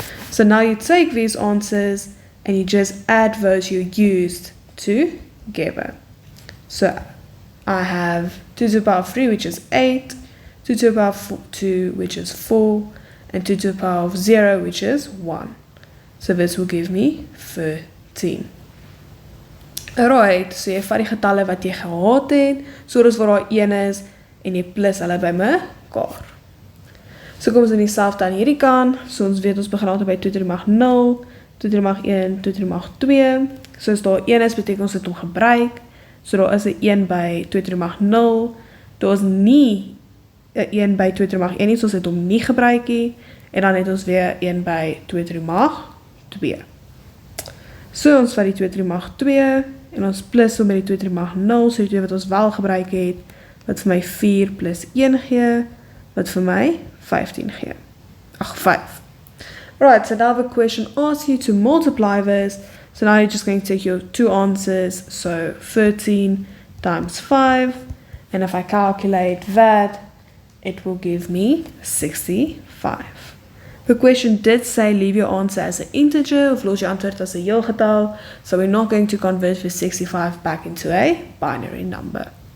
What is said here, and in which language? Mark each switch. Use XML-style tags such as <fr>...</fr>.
<en>So now you take these answers and you just add those you used together. So I have 2 to the power of 3, which is 8, 2 to the power of 2, which is 4, and 2 to the power of 0, which is 1. So this will give me 13.</en> <af>Alright, so jy vat die getalle wat jy gehad het, soos waar daar 1 is, en jy plus hulle by mekaar. So kom ons in die selfde aan hierdie kant, so ons weet ons begin altyd by 2 to the mag 0, 2 to the mag 1, 2 to the mag 2, so as daar 1 is, beteken ons het hom gebruik, so daar is 'n 1 by 2 to the mag 0, daar is nie 'n 1 by 2 to the mag 1 nie, so ons het hom nie gebruik nie, en dan het ons weer 1 by 2 to the mag 2. So ons vat die 2 to the mag 2, en ons plus hom by die 2 to the mag 0, so die 2 wat ons wel gebruik het, wat vir my 4 plus 1 gee, wat vir my 15 gee. Ag, 5.</af> <en>Alright, so now the question asks you to multiply this, so now you're just going to take your two answers, so 13 times 5, and if I calculate that, it will give me 65. The question did say leave your answer as an integer,</en> <af>of los jou antwoord as 'n heel getal,</af> <en>so we're not going to convert the 65 back into a binary number.</en>